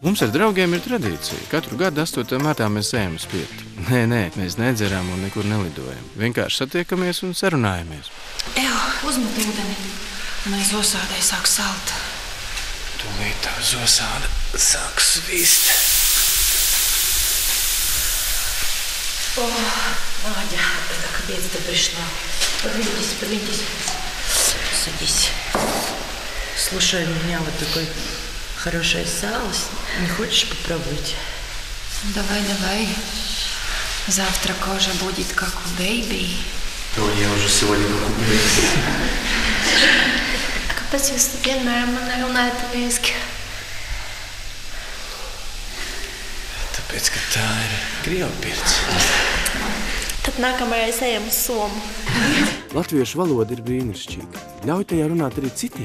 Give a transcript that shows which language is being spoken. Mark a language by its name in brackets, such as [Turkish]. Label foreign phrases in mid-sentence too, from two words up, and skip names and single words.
[Latvian] Mums ar draugiem ir tradīcija. Katru gadu 8. martā mēs ejam uz pirti. Nē, mēs nedzeram un nekur nelidojam. Vienkārši satiekamies un sarunājamies. Uzmet ūdeni. Manai zosādai sāk salt. Tūlīt tā zosāda sāk svist. [Russian] Надя, как обед-то пришла. Подвиньтесь. Садись. Слушай, у меня вот такое хорошее сало. Не хочешь попробовать? Давай. Завтра кожа будет как у бейби. Я уже сегодня как у бейби. [Latvian] Kāpēc jūs vienmēr man nerunājat vieski? Tāpēc, ka tā ir Krievpirts. Tad nākamreiz ejam uz Somu. Latviešu valoda ir brīnišķīga. Ļauj tajā runāt arī citiem.